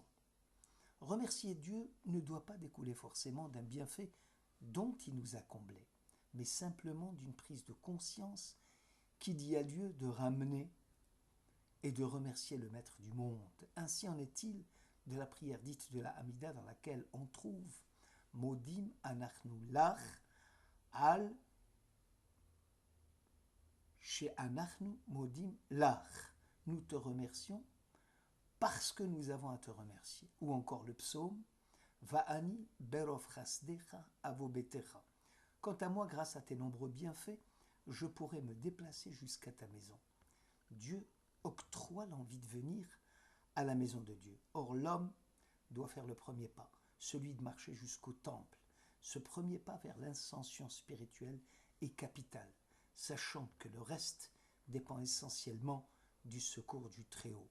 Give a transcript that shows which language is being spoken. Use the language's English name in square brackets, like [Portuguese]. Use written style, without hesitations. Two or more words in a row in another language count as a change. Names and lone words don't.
[French] Remercier Dieu ne doit pas découler forcément d'un bienfait dont il nous a comblés, mais simplement d'une prise de conscience qui dit à Dieu de ramener et de remercier le Maître du monde. Ainsi en est-il de la prière dite de la Hamida dans laquelle on trouve [Hebrew] מודים אנחנו לך על שאנחנו מודים לך. [French] Nous te remercions parce que nous avons à te remercier. Ou encore le psaume [Hebrew] ואני ברוב חסדך אבוא ביתך. [French] Quant à moi, grâce à tes nombreux bienfaits, je pourrai me déplacer jusqu'à ta maison. Dieu octroie l'envie de venir à la maison de Dieu. Or, l'homme doit faire le premier pas, celui de marcher jusqu'au temple. Ce premier pas vers l'ascension spirituelle est capital, sachant que le reste dépend essentiellement du secours du Très-Haut.